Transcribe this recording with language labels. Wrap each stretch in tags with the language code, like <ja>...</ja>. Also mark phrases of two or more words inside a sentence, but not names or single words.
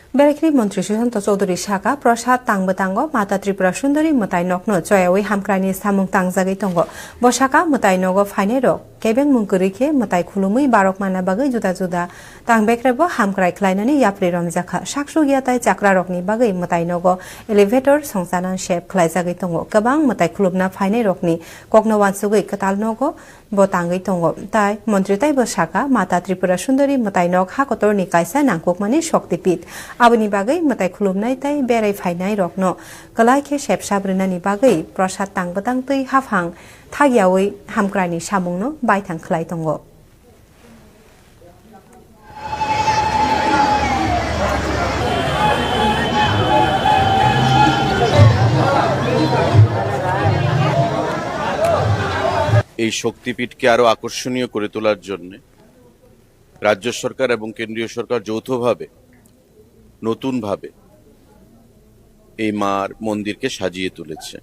<trp>बेरेख्रि मन्त्री सुशान्त चौधरी शाखा प्रसाद तांबतांगो माता त्रिपुरा सुन्दरी मताइ नकनो जयावै हामक्रानि सामुं तांजागै तंगो बसाका मताइ नगो फाइने रक केबें मुंकुरिखे मताइ खुलुमै बारक माना बागै जुदा जुदा तांबेख्रेबो हामक्राइ ख्लाइनानि याप्रि रमजाखा साकसु गियाताइ चाक्रा रकनि बागै मताइ नगो एलिभेटर संसानान शेप ख्लाइजागै तंगो गोबां मताइ खुलुमना फाइने रकनि कक्नो वानसुगै कताल नगो बतांगै तंगो ताइ मन्त्री ताइ बसाका माता त्रिपुरा सुन्दरी मताइ नग हाकतरनि कायसा नांकुकमानि शक्तिपीठ आबनि बागै मताइ खुलुमनाय ताइ बेराय फाइनाय रकनो कलाइखे सेबसाब्रनानि बागै प्रसाद तांबतां तै हाफां थागियावै हामक्रानि सामुंनो बायथां खलाय तंगो</trp> <bn>এই শক্তিপীঠকে আরো আকর্ষণীয় করে তোলার জন্য রাজ্য সরকার এবং কেন্দ্রীয় সরকার যৌথভাবে নতুনভাবে এই মার মন্দিরকে সাজিয়ে তুলেছে।</bn>